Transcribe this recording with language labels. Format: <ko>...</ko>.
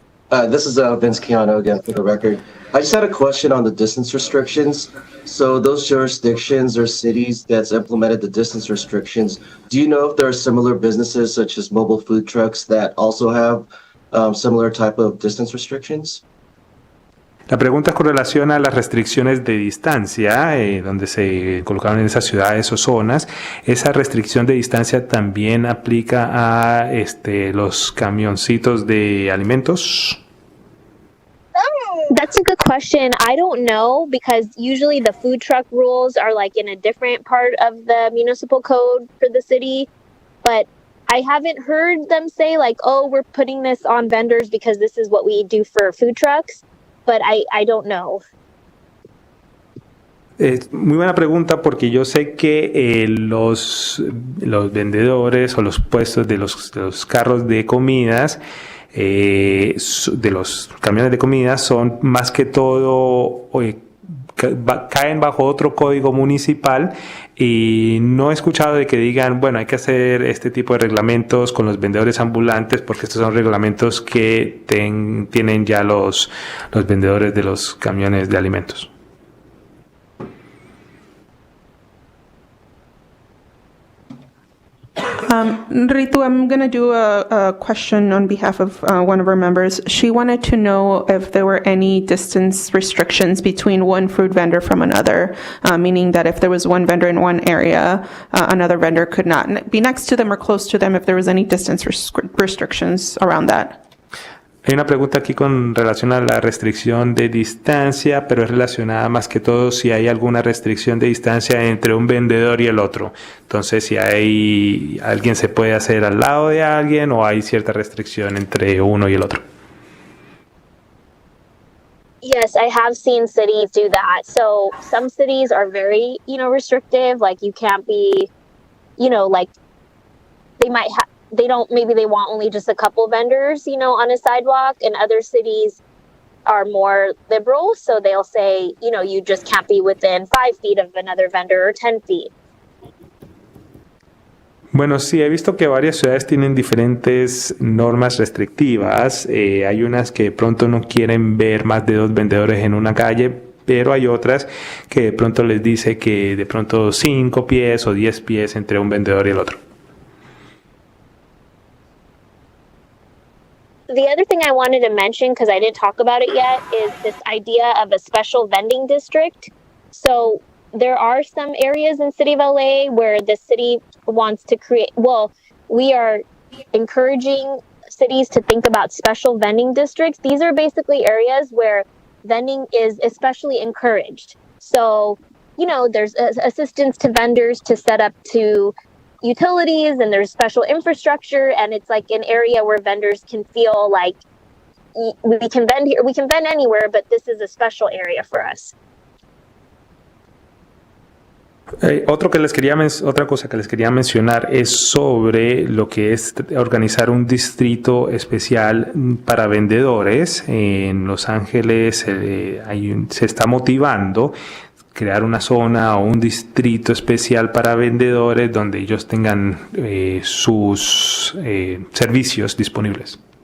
<en>This is Vince Keanu again for the record. I just had a question on the distance restrictions. So those jurisdictions or cities that's implemented the distance restrictions, do you know if there are similar businesses such as mobile food trucks that also have similar type of distance restrictions?</en> <es>La pregunta es con relación a las restricciones de distancia, donde se colocaron en esas ciudades o zonas. ¿Esa restricción de distancia también aplica a los camioncitos de alimentos?</es> <en>That's a good question. I don't know, because usually the food truck rules are like in a different part of the municipal code for the city. But I haven't heard them say like, oh, we're putting this on vendors because this is what we do for food trucks. But I don't know.</en> <es>Muy buena pregunta, porque yo sé que los vendedores o los puestos de los carros de comidas, de los camiones de comida, son más que todo caen bajo otro código municipal, y no he escuchado de que digan, bueno, hay que hacer este tipo de reglamentos con los vendedores ambulantes, porque estos son reglamentos que tienen ya los vendedores de los camiones de alimentos.</es> <en>Ritu, I'm going to do a question on behalf of one of our members. She wanted to know if there were any distance restrictions between one food vendor from another, meaning that if there was one vendor in one area, another vendor could not be next to them or close to them, if there was any distance restrictions around that.</en> <es>Hay una pregunta aquí con relación a la restricción de distancia, pero es relacionada más que todo si hay alguna restricción de distancia entre un vendedor y el otro. Entonces, si hay alguien se puede hacer al lado de alguien o hay cierta restricción entre uno y el otro.</es> <en>Yes, I have seen cities do that. So some cities are very, restrictive. Like you can't be, like they might have, maybe they want only just a couple vendors, on a sidewalk, and other cities are more liberal. So they'll say, you just can't be within 5 feet of another vendor or 10 feet.</en> <es>Bueno, sí, he visto que varias ciudades tienen diferentes normas restrictivas. Hay unas que de pronto no quieren ver más de 2 vendedores en una calle, pero hay otras que de pronto les dice que de pronto 5 pies o 10 pies entre un vendedor y el otro.</es> <en>The other thing I wanted to mention, because I didn't talk about it yet, is this idea of a special vending district. So there are some areas in City of LA where the city wants to we are encouraging cities to think about special vending districts. These are basically areas where vending is especially encouraged. So, there's assistance to vendors to set up to utilities, and there's special infrastructure, and it's like an area where vendors can feel like we can vend here, we can vend anywhere, but this is a special area for us.</en> <es>Otra cosa que les quería mencionar es sobre lo que es organizar un distrito especial para vendedores. En Los Ángeles se está motivando crear una zona o un distrito especial para vendedores donde ellos tengan sus servicios disponibles.</es>